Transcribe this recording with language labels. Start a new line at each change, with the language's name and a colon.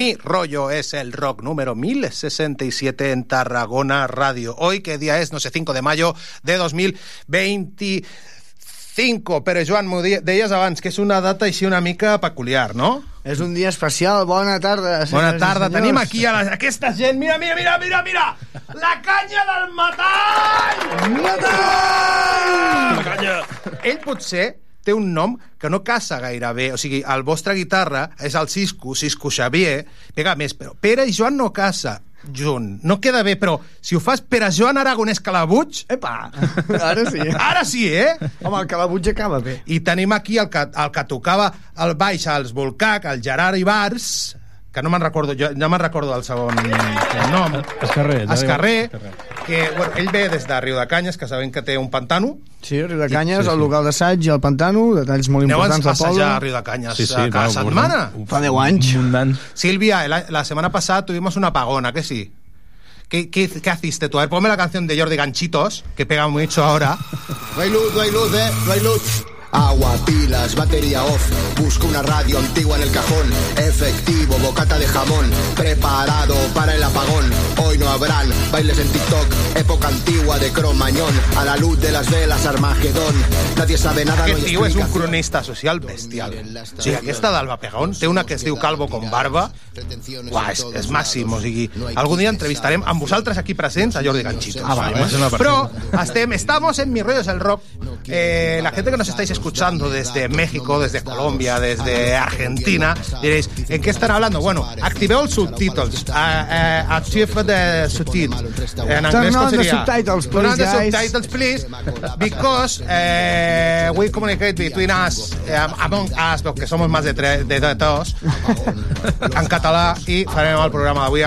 Spanish: Mi rollo es el rock número 1067 en Tarragona Radio. Hoy, ¿qué día es? No sé, 5 de mayo de 2025.
Catalan: Pero Joan, m'ho deies abans, que és una data així una mica peculiar, no? És un dia especial. Bona tarda. Bona tarda. Tenim aquí a aquesta gent. Mira, mira, mira, mira, mira! La canya del metall! Metall! La canya. Ell potser té un nom que no casa gaire bé, o sigui, el vostre guitarra és el Cisco Xavier, pega més, però Pere i Joan no casa junt, no queda bé, però si ho fas Pere Joan Aragonès Calabuig, epa, ara sí. Ara sí, eh? Home, el Calabuig acaba bé. I tenim aquí el que tocava el baix als Volcac, el Gerard Ibars, que no me'n recordo, jo ja me'n recordo del segon nom. Escarrer. Que, bueno, ell ve des de Riu de Canyes, que sabem que té un pantano. Sí, Riu de Canyes, sí, el local d'assaig i el pantano, detalls molt importants de Pol. Aneu a assajar a Riu de Canyes cada setmana? Fa 10 anys. Sílvia, la setmana passada
Spanish: tuvimos una apagona,
Catalan: que sí.
Spanish: ¿Qué haciste tú? A ver, ponme la canción de Jordi Ganchitos, que pega mucho ahora. No hay luz. Agua, pilas, batería off. Busco una radio antigua en el cajón. Efectivo, bocata de jamón. Preparado para el apagón. Hoy no habrán bailes en TikTok. Época antigua de Cromañón. A la luz de las velas Armagedón. Nadie sabe nada,
Catalan: aquest
Spanish: no hay explicación.
Catalan: Aquest tio és un cronista social bestial. O sigui, aquesta d'Alba Pegón té una que es diu Calvo con Barba. Uah, és màxim. O sigui, algun dia entrevistarem amb vosaltres aquí presents a Jordi Ganchitos. Ah, va,
Spanish: però estamos en Mis Rollos el Rock. La gente que nos estáis escuchando desde México, desde Colombia, desde Argentina, diréis, ¿en qué están hablando?
Catalan: Bueno, activeu els subtítols.
English: Achieve the
Catalan: subtítols. En anglès, com seria?
English: Turn on the subtítols, please. Because we communicate between us, among us,
Catalan: perquè som més de dos, en català, i farem el programa d'avui.